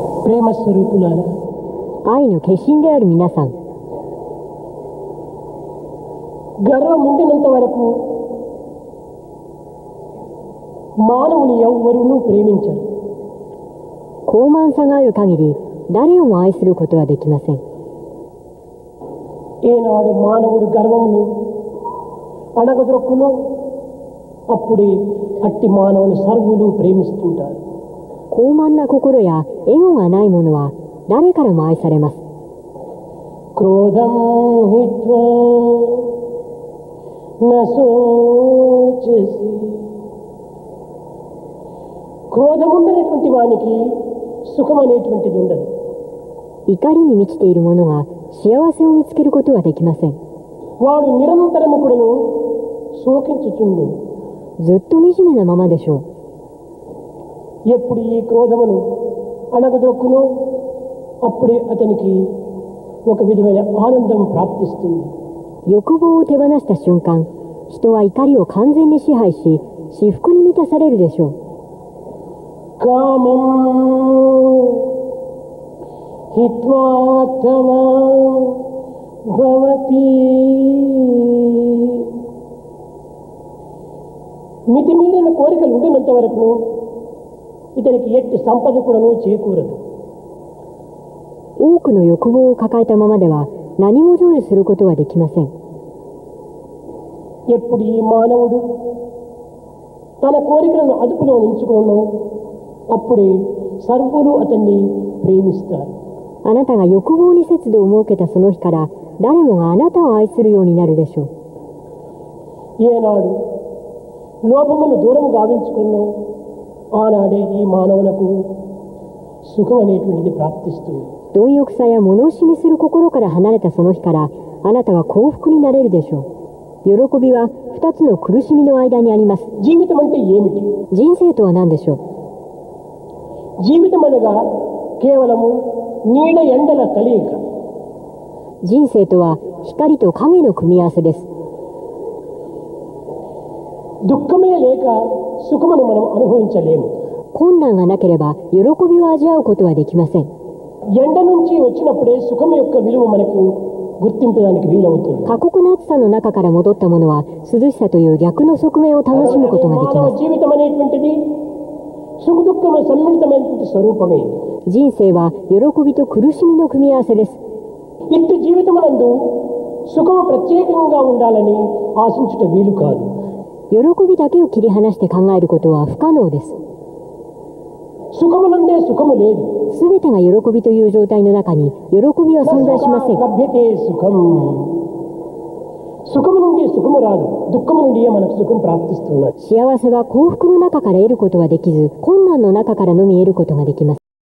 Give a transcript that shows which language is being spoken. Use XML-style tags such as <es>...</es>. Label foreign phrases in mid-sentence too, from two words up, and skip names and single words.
<te>ప్రేమ స్వరూపులారా,</te> <ja>愛の化身である皆さん、</ja> <te>గర్వం ఉండినంత వరకు మానవుని ఎవ్వరూ ప్రేమించరు.</te> <ja>高慢さがある限り誰をも愛することはできません。</ja> <te>ఏనాడు మానవుడు గర్వమును అణగదొక్కును అప్పుడే అట్టి మానవుని సర్వులు ప్రేమిస్తుంటారు.</te> <ja>高慢な心やエゴがない者は誰からも愛されます。</ja> <sa>క్రోధం హిత్వా నశోచసి,</sa> <te>క్రోధముండనటువంటి వానికి సుఖం అనేటువంటిది ఉండదు.</te> <ja>怒りに満ちている者が幸せを見つけることはできません。</ja> <te>వాడు నిరంతరము కూడాను శోకించుచుండు.</te> <ja>ずっと惨めなままでしょう。</ja> <te>ఎప్పుడు ఈ క్రోధమును అణగదొక్కునో అప్పుడే అతనికి ఒక విధమైన ఆనందం ప్రాప్తిస్తుంది.</te> <ja>欲望を手放した瞬間、人は怒りを完全に支配し、至福に満たされるでしょう。</ja> <sa>కామం హిత్వా తవా భవతి,</sa> <te>మితిమీరిన కోరికలు ఉండినంత వరకు ఇతనికి ఎట్టి సంపద కూడాను చేకూరదు.</te> <ja>多くの欲望を抱えたままでは何も成就することはできません。</ja> <te>ఎప్పుడు ఈ మానవుడు తన కోరికలను అదుపులో ఉంచుకోను అప్పుడే సర్వులు అతన్ని ప్రేమిస్తారు.</te> <ja>あなたが欲望に節度を設けたその日から誰もがあなたを愛するようになるでしょう。</ja> <te>ఏనాడు లోభమును దూరం గావించుకున్నో ఆనాడే ఈ మానవునకు సుఖం అనేటువంటిది ప్రాప్తిస్తుంది.</te> <ja>貪欲さや物惜しみする心から離れたその日からあなたは幸福になれるでしょう。喜びは2つの苦しみの間にあります。</ja> <te>జీవితం అంటే ఏమిటి?</te> <ja>人生とは何でしょう。</ja> <te>జీవితం అనగా కేవలము నీడ ఎండల కలయిక.</te> <ja>人生とは光と影の組み合わせです。</ja> <te>దుఃఖమే లేక సుఖమును మనం అనుభవించలేము.</te> <ja>困難がなければ喜びを味わうことはできません。</ja> <te>ఎండ నుంచి వచ్చినప్పుడే సుఖం యొక్క విలువ మనకు గుర్తింపడానికి వీలవుతుంది.</te> <ja>過酷な暑さの中から戻った者は涼しさという逆の側面を楽しむことができ</ja> <te>మానవ</te> <ja>ます。</ja> <te>జీవితం అనేటువంటిది సుఖ దుఃఖముల సమ్మిళితమైనటువంటి స్వరూపమే.</te> <ja>人生は喜びと苦しみの組み合わせです。</ja> <te>ఇట్టి జీవితమునందు సుఖము ప్రత్యేకంగా ఉండాలని ఆశించుట వీలు కాదు.</te> <ja>喜びだけを切り離して考えることは不可能です。</ja> <te>సుఖము నుండే సుఖము లేదు.</te> <ja>すべてが喜びという状態の中に喜びは存在しません。</ja> <sa>లభ్యతే సుఖం,</sa> <te>సుఖము నుండి సుఖము రాదు, దుఃఖము నుండి మనకు సుఖం ప్రాప్తిస్తున్నది.</te> <ja>幸せは幸福の中から得ることはできず、困難の中からのみ得ることができます。</ja>